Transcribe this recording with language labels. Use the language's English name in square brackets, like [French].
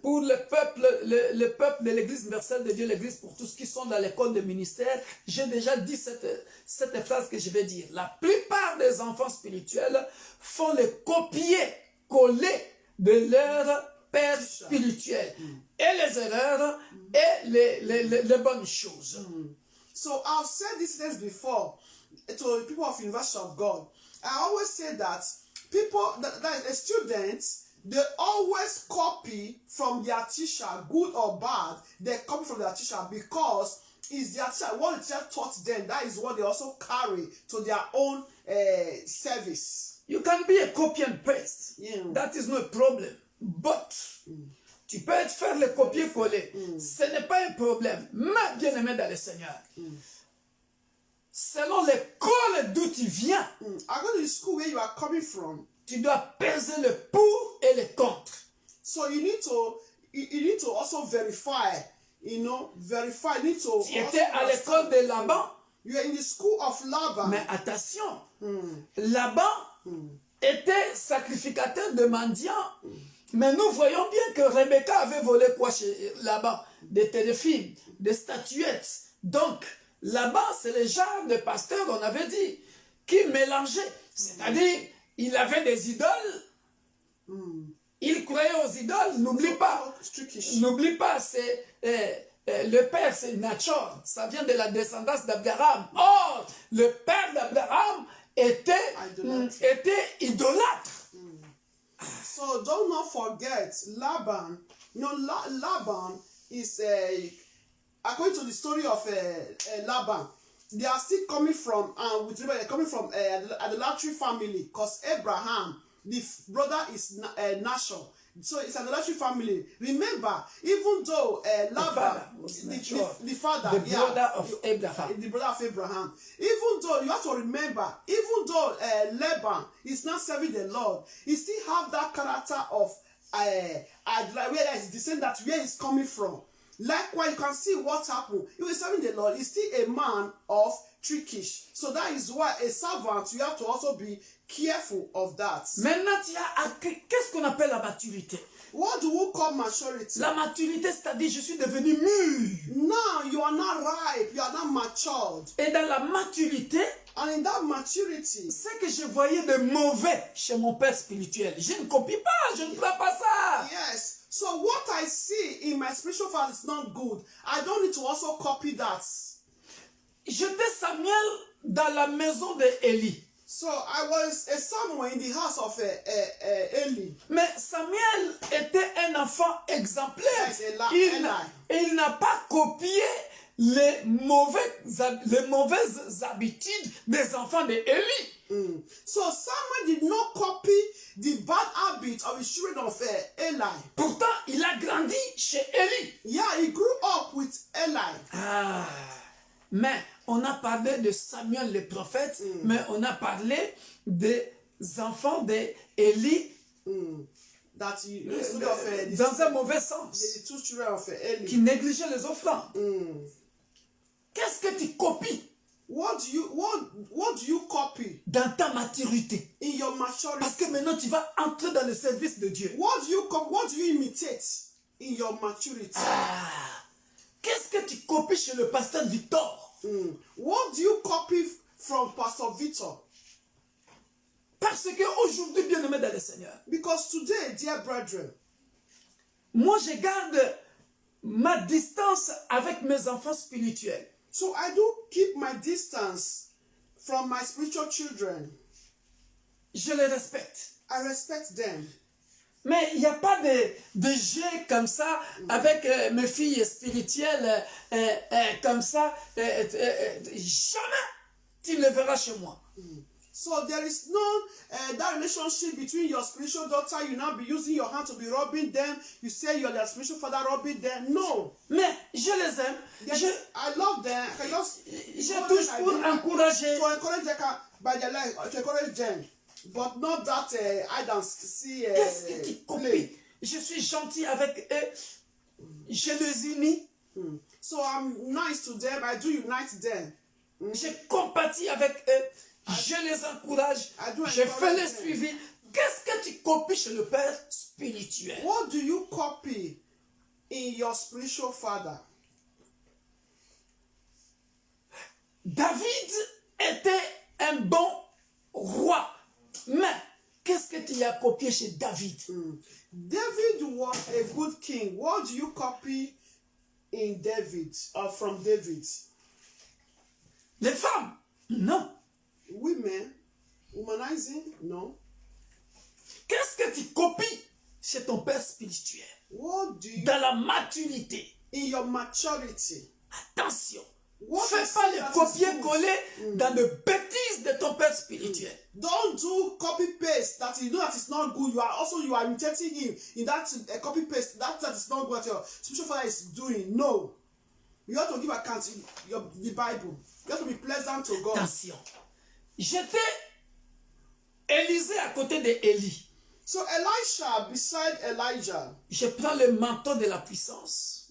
[French] pour le peuple de l'Église universelle de Dieu, l'Église pour tous qui sont dans l'école de ministère, j'ai déjà dit cette phrase que je vais dire. La plupart des enfants spirituels font le copier-coller de leur père spirituel. Et les erreurs et les bonnes choses. [English] So I've said this things before to people of University of God. I always say that people, that students, they always copy from their teacher, good or bad. They copy from their teacher because it's their teacher. What the teacher taught them, that is what they also carry to their own service. You can be a copy and paste. Yeah. That is no problem. But [French] tu peux faire le copier-coller. Ce n'est pas un problème. Mais bien aimé dans le Seigneur. Selon l'école d'où tu viens, [English] I go to the school where you are coming from. [French] tu dois peser le pour et le contre. [English] So you need to also verify. You know, verify. You need to. [French] Tu étais à l'école de Laban, [English] You are in the school of Laban. [French] mais attention, Laban était sacrificateur de mendiants. Mais nous voyons bien que Rebecca avait volé quoi chez Laban? des téléfilms, des statuettes. Donc, là-bas, c'est le genre de pasteur, on avait dit, qui mélangeait. C'est-à-dire, il avait des idoles. Il croyait aux idoles. N'oublie pas. N'oublie pas, c'est... le père, c'est Nachor. Ça vient de la descendance d'Abraham. Or, le père d'Abraham était idolâtre. [English] So don't not forget Laban. You know, Laban is according to the story of Laban. They are still coming from idolatry family, because Abraham, the brother, is Nashor. So it's an idolatry family. Remember, even though Laban, the father, the brother of Abraham, the brother of Abraham, even though you have to remember, even though Laban is not serving the Lord, he still have that character of where is descendant, where he's coming from. Likewise, you can see what happened. He was serving the Lord. He's still a man of trickish. So that is why a servant, you have to also be careful of that. [French] Maintenant, qu'est-ce qu'on appelle la maturité? [English] What do we call maturity? [French] La maturité, c'est-à-dire je suis devenu mûr. [English] Now you are not ripe, you are not matured. [French] Et dans la maturité, [English] and in that maturity, [French] c'est que je voyais de mauvais chez mon père spirituel. Je ne copie pas, je ne prends pas ça. [English] Yes. So what I see in my spiritual father is not good. I don't need to also copy that. [French] J'étais Samuel dans la maison de Élie. [English] So I was a Samuel in the house of Eli. [French] Mais Samuel était un enfant exemplaire. [English] Yes, [French] il n'a pas copié les mauvaises habitudes des enfants de Élie. [English] So Samuel did not copy the bad habits of the children of Eli. [French] Pourtant, il a grandi chez Élie. [English] Yeah, he grew up with Eli. [French] Ah, mais on a parlé de Samuel le prophète, mais on a parlé des enfants d'Élie Dans un mauvais sens, [English] the two children of Eli. [French] qui négligeaient les offrandes. Qu'est-ce que tu copies? [English] What do you copy [French] dans ta maturité? [English] in your maturity? [French] Parce que maintenant tu vas entrer dans le service de Dieu. [English] What do you imitate in your maturity? [French] Qu'est-ce que tu copies chez le pasteur Victor? [English] What do you copy from Pastor Victor? [French] Parce qu'aujourd'hui, bien-aimé dans le Seigneur, [English] Because today, dear brethren, [French] moi je garde ma distance avec mes enfants spirituels. [English] So I do keep my distance from my spiritual children. [French] Je les respecte. [English] I respect them. [French] Mais il n'y a pas de jeu comme ça avec mes filles spirituelles comme ça. Jamais tu ne le verras chez moi. [English] So there is no that relationship between your spiritual daughter. You now be using your hand to be rubbing them. You say you're their spiritual father rubbing them. No. [French] Mais je les aime. [English] I love them. I just [French] je touche pour encourager. [English] To encourage them by their life, to encourage them. But not that I don't see. [French] Qu'est-ce que tu copies? Je suis gentil avec eux. Je les unis. [English] So I'm nice to them. I do unite them. [French] Je compatis avec eux. Je les encourage. Je fais le suivi. Qu'est-ce que tu copies chez le Père spirituel? [English] What do you copy in your spiritual father? [French] David était un bon roi. Mais qu'est-ce que tu as copié chez David? [English] David was a good king. What do you copy in David or from David? [French] Les femmes? Non. [English] Women? Womanizing? No. [French] Qu'est-ce que tu copies chez ton père spirituel? [English] What do you... [French] Dans la maturité. [English] In your maturity. [French] Attention. Fais pas les copier-coller dans les bêtises de ton père spirituel. [English] Don't do copy-paste that you know that is not good. You are imitating him in that copy-paste that is not what your spiritual father is doing. No. You have to give account the Bible. You have to be pleasant to God. [French] Attention. J'étais Élisée à côté d'Élie. [English] So Elisha beside Elijah. [French] Je prends le manteau de la puissance.